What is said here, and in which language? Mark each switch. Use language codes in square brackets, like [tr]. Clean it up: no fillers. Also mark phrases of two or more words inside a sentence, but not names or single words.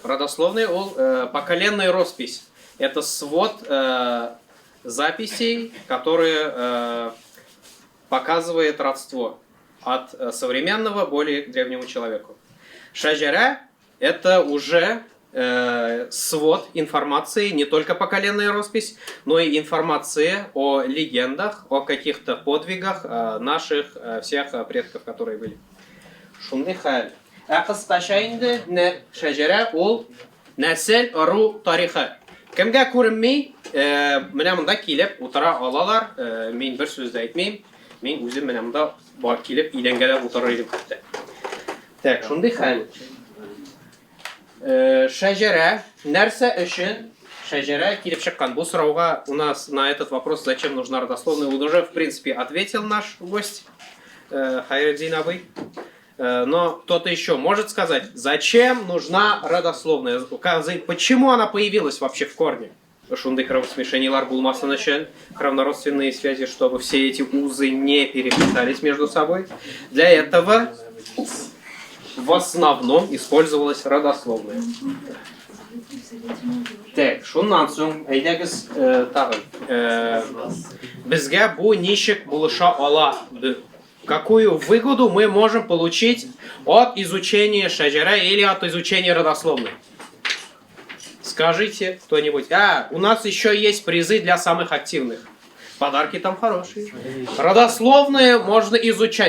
[ru] Родословные ол, поколенная роспись. Это свод записей, которые показывает родство от современного более к древнему человеку. Шаджара это уже свод информации, не только поколенная роспись, но и информация о легендах, о каких-то подвигах наших всех предков, которые были. [tt] Шундай хәл. Кыскача инде шаҗара ул нәсел, ыру тарихы. Кемгә күренми, менә монда килеп утыра алалар. Мин бер сүз дә әйтмим. Мин үзем менә монда бар килеп идәнгә дә утырыр идем. Так, шундай хәл. Шаҗара нәрсә өчен Шаджара килеп чыккан. Бу сорауга [ru] у нас на этот вопрос, зачем нужна родословная, он уже в принципе ответил наш гость Хайреддин Абый. Но кто-то еще может сказать, зачем нужна родословная? Почему она появилась вообще в корне? [tt] Шунды кровосмешениялар булмасын өчен, [ru] кровнородственные связи, чтобы все эти узы не переплетались между собой. Для этого в основном использовалась родословная. Так, [tt] шуннан соң әйдәгез тагын. Безгә бу ничек булыша ала? [ru] Какую выгоду мы можем получить от изучения шаджара или от изучения родословной? Скажите кто-нибудь. У нас еще есть призы для самых активных. Подарки там хорошие. Родословные можно изучать.